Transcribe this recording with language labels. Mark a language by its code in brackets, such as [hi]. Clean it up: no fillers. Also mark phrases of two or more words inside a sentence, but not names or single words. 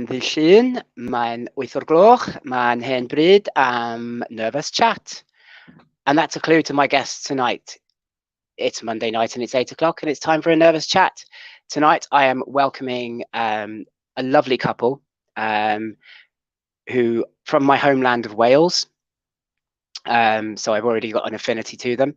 [cy] ddydd Llun, mae'n 8 o'r gloch, mae'n hen bryd am Nervous Chat. [en] And that's a clue to my guests tonight. It's Monday night and it's 8 o'clock and it's time for a Nervous Chat. Tonight I am welcoming a lovely couple who from my homeland of Wales. So I've already got an affinity to them.